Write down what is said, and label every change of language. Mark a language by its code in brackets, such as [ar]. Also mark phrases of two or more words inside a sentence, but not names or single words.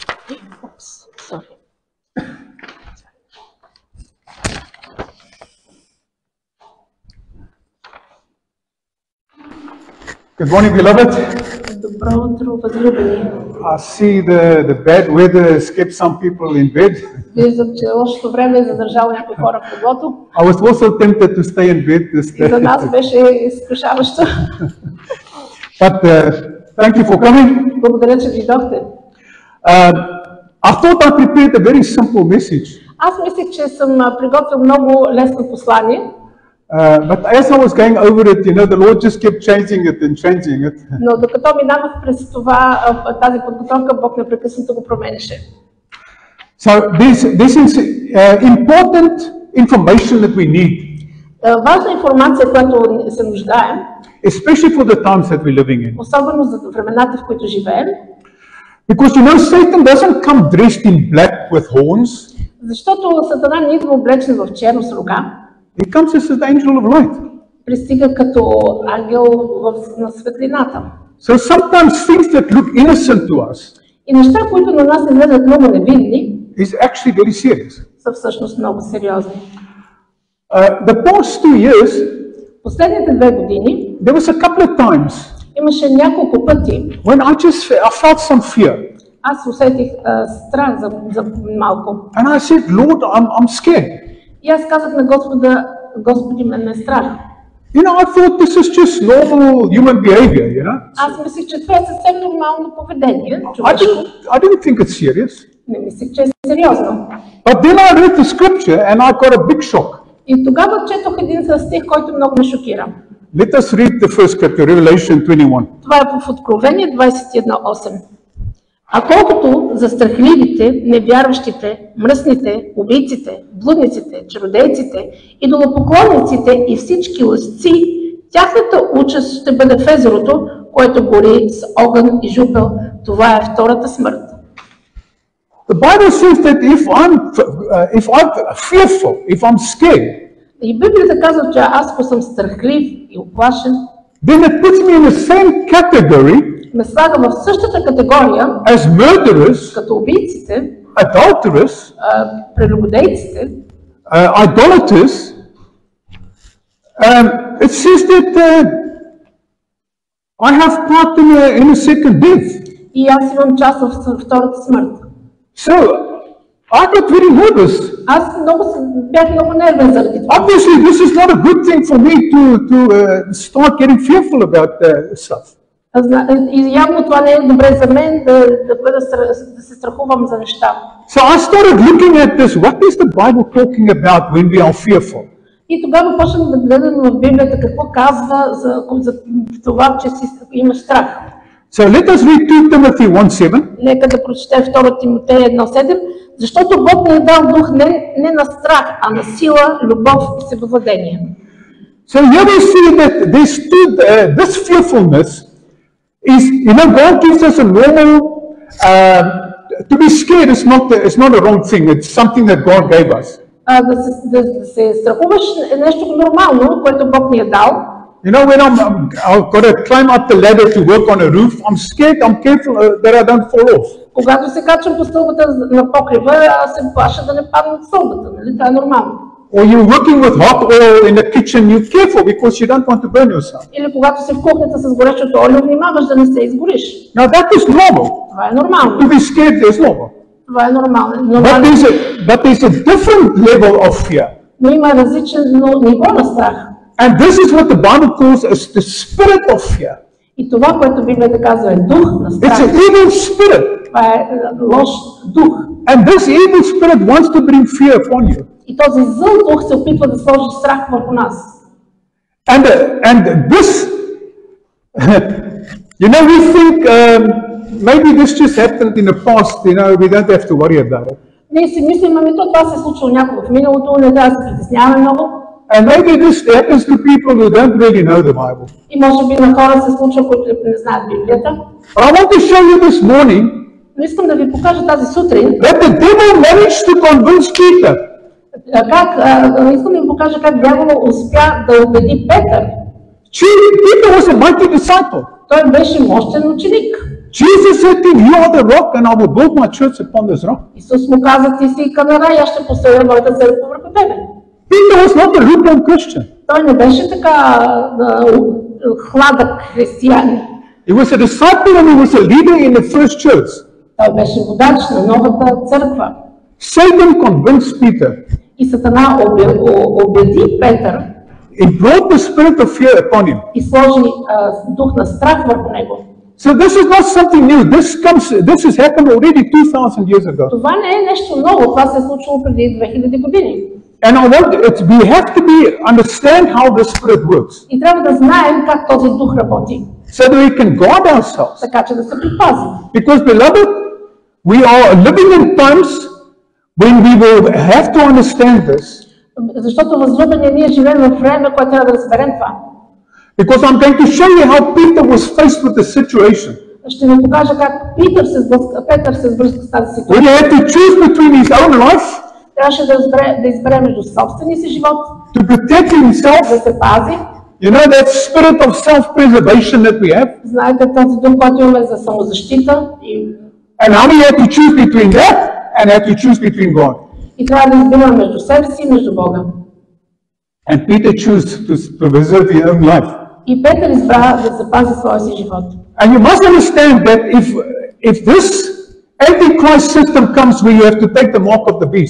[en] Oops, sorry. Good morning, beloved. [bg] Добро утро, възлюбени. [en] I see the bad weather has kept some people in bed. [bg] Виждам, че лошото време е задържало някои хора в леглото. [en] I was also tempted to stay in bed this [bg] И за [en] day. [bg] нас беше изкушаващо. [en] But thank you for coming. [bg] Благодаря, че дойдохте. [en] I thought I prepared a very simple message. [bg] Аз мислех, че съм приготвил много лесно послание, [en] But as I was going over it, you know, the Lord just kept changing it and changing it. [bg] но докато минавах през това, тази подготовка, Бог непрекъснато го променяше. [en] So this is important information that we need, [bg] Важна информация, която се нуждаем, [en] especially for the times that we're living in. [bg] особено за времената, в които живеем, [en] Because you know, Satan doesn't come dressed in black with horns. [bg] защото Сатана не идва облечен в черно с рога, [en] He comes as an angel of light. [bg] пристига като ангел на светлината. [en] So sometimes things that look innocent to us [bg] И неща, които на нас изглеждат много невидни, [en] is actually very serious. [bg] са всъщност много сериозни. [en] The past 2 years, [bg] Последните 2 години [en] there was a couple of times [bg] имаше няколко пъти, [en] when I felt some fear. [bg] аз усетих страх за малко. [en] And I said, Lord, I'm scared. [bg] И аз казах на Господа, Господи, мен ме е страх. [en] You know, I thought this is just normal human behavior, you know. [bg] Аз мислих, че това е съвсем нормално поведение, [en] I [bg] човешко. [en] didn't think it's serious. [bg] Не мислих, че е сериозно. [en] But then I read the scripture and I got a big shock. [bg] И тогава четох един стих, който много ме шокира. [en] Let us read the first scripture, Revelation 21. [bg] Това е в Откровение 21:8. А колкото за страхливите, невярващите, мръсните, убийците, блудниците, чародейците, идолопоклонниците и всички лъжци, тяхната участ ще бъде в езерото, което гори с огън и жупел. Това е втората смърт. [en] The Bible says that if I'm fearful, if I'm scared, [bg] И Библията казва, че аз, ако съм страхлив и оплашен, [en] then it puts me in the same category [bg] ме слага в същата категория, [en] as murderers, [bg] като убийците, [en] adulterers, [bg] прелюбодейците. [en] idolaters. It says that I have part in a second death. [bg] И аз имам част в втората смърт. [en] So I got very nervous. [bg] Аз бях много нервен заради това. [en] Obviously, this is not a good thing for me to start getting fearful about stuff. [bg] И явно това не е добре за мен да се страхувам за неща. [en] So I started looking at this. What is the Bible talking about when we are fearful? [bg] И тогава почнах да гледам в Библията какво казва за това, че си имаш страх. [en] So let us read 2 Timothy 1:7. [bg] Нека да прочетем 2 Тимотея 1:7, защото Бог ни е дал дух не на страх, а на сила, любов и себевладение. [en] So here we see that this fearfulness is, you know, God gives us a normal, to be scared is not a wrong thing, it's something that God gave us. [bg] Да се страхуваш е нещо нормално, което Бог ни е дал. [en] You know, when I've got to climb up the ladder to work on a roof, I'm scared, I'm careful that I don't fall off. [bg] Когато се качвам по стълбата на покрива, аз се плаша да не падна от стълбата, нали? Това е нормално. [en] Or you're working with hot oil in the kitchen, you're careful because you don't want to burn yourself. [bg] Или когато си в кухнята с горещото олио, внимаваш да не се изгориш. [en] Now that is normal. [bg] Това е нормално. [en] To be scared is normal. [bg] Това е нормално. [en] But there's a different level of fear. [bg] Но има различно ниво на страх. [en] And this is what the Bible calls as the spirit of fear. [bg] И това, което Библията казва, е дух на страх. [en] It's an evil spirit. [bg] Това е лош дух. [en] And this evil spirit wants to bring fear upon you. [bg] И този зъл дух се опитва да сложи страх върху нас. [en] And this, you know, we think maybe this just happened in the past, you know, we don't have to worry about it. [bg] Ние си мислим, ами това се е случило някога в миналото, не трябва да се притесняваме много. [en] And maybe this happens to people who don't really know the Bible. [bg] И може би на хора се случва, които не знаят Библията. [en] But I want to show you this morning [bg] Но искам да ви покажа тази сутрин, [en] that the devil managed to convince Peter. [bg] Искам да ви покажа как дявола успя да убеди Петър. [en] Peter was a mighty disciple. [bg] Той беше мощен ученик. [en] Jesus said to him, "You are the rock, and I will build my church upon this rock." [bg] Исус му каза, ти си камара и аз ще поставя моята църква върху тебе. [en] Peter was not a lukewarm Christian. [bg] Той не беше така хладък християнин. [en] He was a disciple and he was a leader in the first church. [bg] Той беше водач на новата църква. [en] Satan convinced Peter. [bg] И Сатана убеди Петър [en] It brought the spirit of fear upon him. [bg] и сложи дух на страх върху него. [en] So this is not something new. This has happened already 2,000 years ago. [bg] Това не е нещо ново, това се е случило преди 2000 години. [en] And we have to understand how the spirit works, [bg] И трябва да знаем как този дух работи, [en] so that we can guard ourselves. [bg] така че да се предпазим. [en] Because, beloved, we are living in times when we will have to understand this. [bg] Защото възлюбени, ние живеем в време, което трябва да разберем това. [en] Because I'm going to show you how Peter was faced with the situation. [bg] Ще ви покажа как Петър се сблъска с тази [en] When [bg] ситуация. [en] he had to choose between his own life [bg] Трябваше да избере между собствения си живот, [en] to protect [bg] да [en] himself. [bg] се пази. [en] You know that spirit of self-preservation that we have? [bg] Знаете този дух, който имаме за самозащита [en] And how he had to choose between that and had to choose between God. [bg] и трябва да избираме между себе си и между Бога. [en] And Peter chose to preserve his own life. [bg] И Петър избра да запази своя си живот. [en] And you must understand that if this Antichrist system comes where you have to take the mark of the beast,